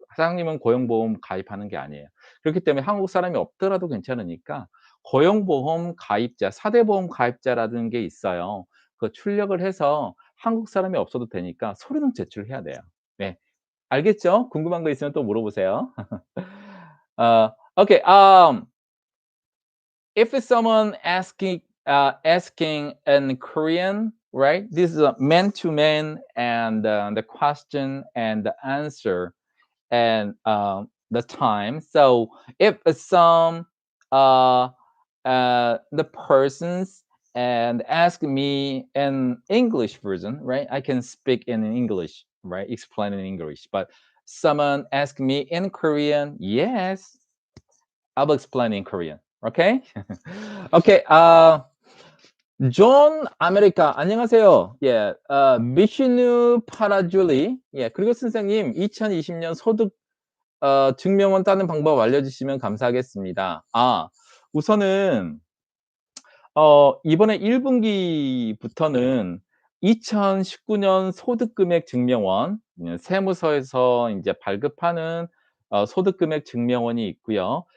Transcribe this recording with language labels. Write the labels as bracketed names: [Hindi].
[Korean] 사장님은 고용보험 가입하는 게 아니에요. 그렇기 때문에 한국 사람이 없더라도 괜찮으니까 고용보험 가입자, 4대 보험 가입자라는 게 있어요. 그 출력을 해서 한국 사람이 없어도 되니까 서류는 제출해야 돼요. 네. 알겠죠? 궁금한 거 있으면 또 물어보세요. [English] Okay. If someone asking in Korean, right? This is a man to man, and the question and the answer and the time. So if some uh, the persons and ask me in English version, right? I can speak in English, right? Explain in English. But someone ask me in Korean, yes, I'll explain in Korean. Okay? Okay. [Korean] 존 아메리카 안녕하세요. 예. 미시누 파라줄리. 예. 그리고 선생님 2020년 소득 증명원 따는 방법 알려주시면 감사하겠습니다. 우선은 이번에 1 분기부터는 2019년 소득금액 증명원 세무서에서 인제 발급하는 소득금액 증명원이 있고요.